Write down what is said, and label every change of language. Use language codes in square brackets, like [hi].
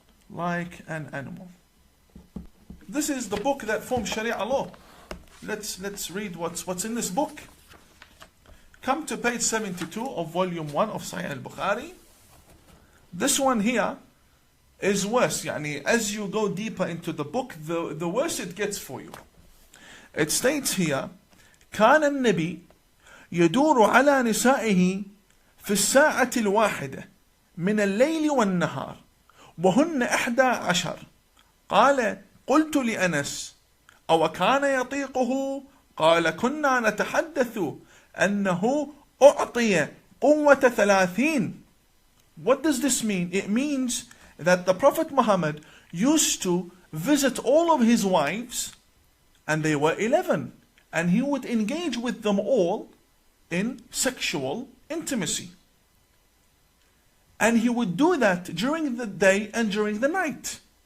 [en] Like an animal. This is the book that forms Sharia law. Let's read what's in this book. Come to page 72 of volume 1 of Sahih Al-Bukhari. This one here is worse. Yani, as you go deeper into the book, the worse it gets for you. It states here, [ar] كان النبي يدور على نسائه في الساعة الواحدة من الليل والنهار وهن 11. قال قلت لأنس أو كان يطيقه؟ قال كنا نتحدث أنه أعطي قوة 30. [en] What does this mean? It means that the Prophet Muhammad used to visit all of his wives, and they were 11, and he would engage with them all in sexual intimacy. And he would do that during the day and during the night.